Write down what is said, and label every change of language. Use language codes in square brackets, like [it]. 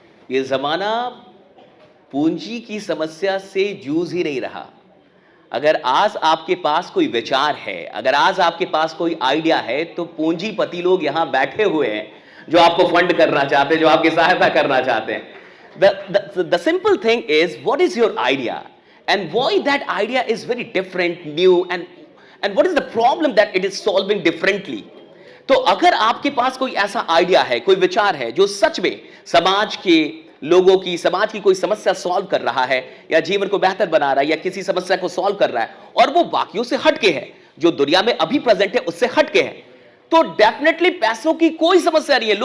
[hi] ये जमाना पूंजी की समस्या से जूझ ही नहीं रहा। अगर आज आपके पास कोई विचार है, अगर आज आपके पास कोई आइडिया है, तो पूंजीपति लोग यहां बैठे हुए हैं जो आपको फंड करना चाहते हैं, जो आपकी सहायता करना चाहते हैं। [en] The simple thing is, what is your idea and why that idea is very different, new, and what is the problem that it is solving differently? [hi] तो अगर आपके पास कोई ऐसा आइडिया है, कोई विचार है जो सच में समाज के लोगों की, समाज की कोई समस्या सॉल्व कर रहा है या जीवन को बेहतर बना रहा है या किसी समस्या को सॉल्व कर रहा है और वो बाकियों से हटके है, जो दुनिया में अभी प्रेजेंट है उससे हटके है, तो डेफिनेटली पैसों की कोई समस्या नहीं है।